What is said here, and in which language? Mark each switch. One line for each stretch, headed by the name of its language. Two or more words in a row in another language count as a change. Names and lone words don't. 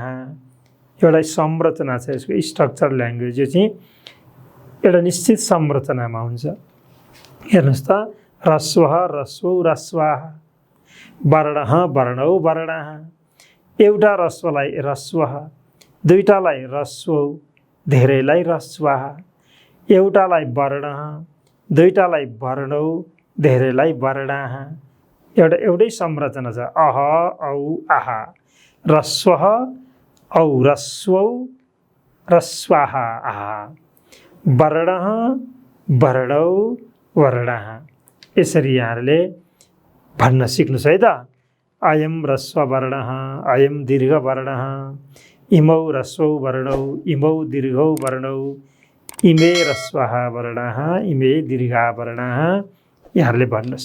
Nepali: एउटा संरचना छ यसको,
English: structure language.
Nepali: यो चाहिँ एउटा निश्चित संरचनामा हुन्छ। हेर्नुहोस् त
Sanskrit: ह्रस्वः, ह्रस्वौ, ह्रस्वाः, वर्णः, वर्णौ, वर्णाः।
Nepali: एउटा ह्रस्वलाई ह्रस्वः, दुईटालाई ह्रस्वौ, धेरैलाई ह्रस्वाः। एउटालाई वर्णः, दुईटालाई वर्णौ, धेरैलाई वर्णाः। एउटै संरचना छ। अह, औ, आह।
Sanskrit: ह्रस्वः, औ, ह्रस्वौ, ह्रस्वाः, आह। वर्णः, वर्णौ, वर्णाः।
Nepali: यसरी यहाँहरूले भन्न सिक्नुहोस् है त।
Sanskrit: अयम ह्रस्व वर्णः, अयम दीर्घ वर्णः, इमौ ह्रस्वौ वर्णौ, इमौ दीर्घौ वर्णौ, इमे ह्रस्वाः वर्णाः, इमे दीर्घा वर्णाः।
Nepali: यहाँहरूले भन्नुहोस्।